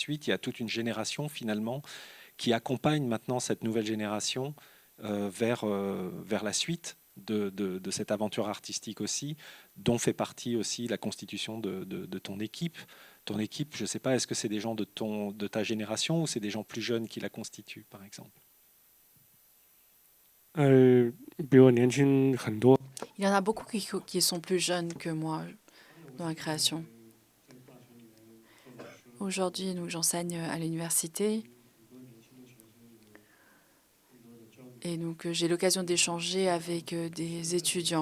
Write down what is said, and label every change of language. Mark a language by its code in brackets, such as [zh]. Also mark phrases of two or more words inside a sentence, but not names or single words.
[fr] Il y a toute une génération finalement qui accompagne maintenant cette nouvelle génération vers la suite de cette aventure artistique aussi, dont fait partie aussi la constitution de ton équipe. Ton équipe, je ne sais pas, est-ce que c'est des gens de ta génération ou c'est des gens plus jeunes qui la constituent, par exemple? [zh] 比我年轻很多。 [fr] Il y en a beaucoup qui sont plus jeunes que moi dans la création. Aujourd'hui, j'enseigne à l'université et donc j'ai l'occasion d'échanger avec des étudiants.